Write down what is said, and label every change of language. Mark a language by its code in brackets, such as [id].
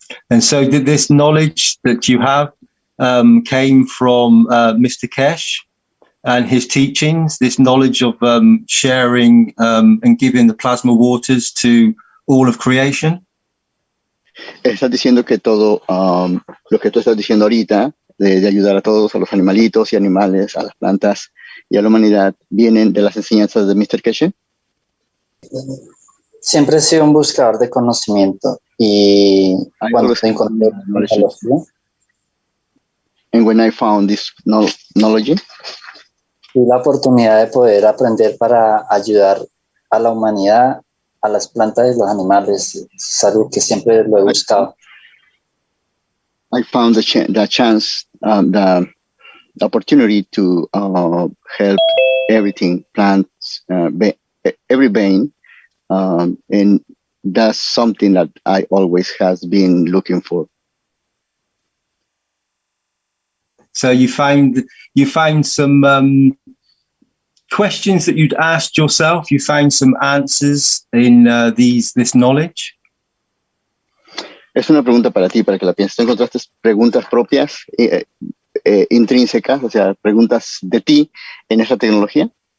[en] And so did this knowledge that you have came from Mr. Keshe and his teachings, this knowledge of sharing and giving the plasma waters to all of creation? [es] Estás diciendo que todo lo que tú estás diciendo ahorita, de ayudar a todos, a los animalitos y animales, a las plantas y a la humanidad, vienen de las enseñanzas de Mr. Keshe? Siempre he sido un buscador de conocimiento y cuando encontré la tecnología, [en] and when I found this knowledge, [es] tuve la oportunidad de poder aprender para ayudar a la humanidad, a las plantas y los animales. Es algo que siempre lo he buscado. [en] I found the chance, the opportunity to help everything, plants, every being, and that's something that I always has been looking for. So you find some questions that you'd asked yourself. You find some answers in this knowledge. [es] Es una pregunta para ti, para que la pienses. ¿Tú encontraste preguntas propias, intrínsecas, o sea, preguntas de ti en esta tecnología?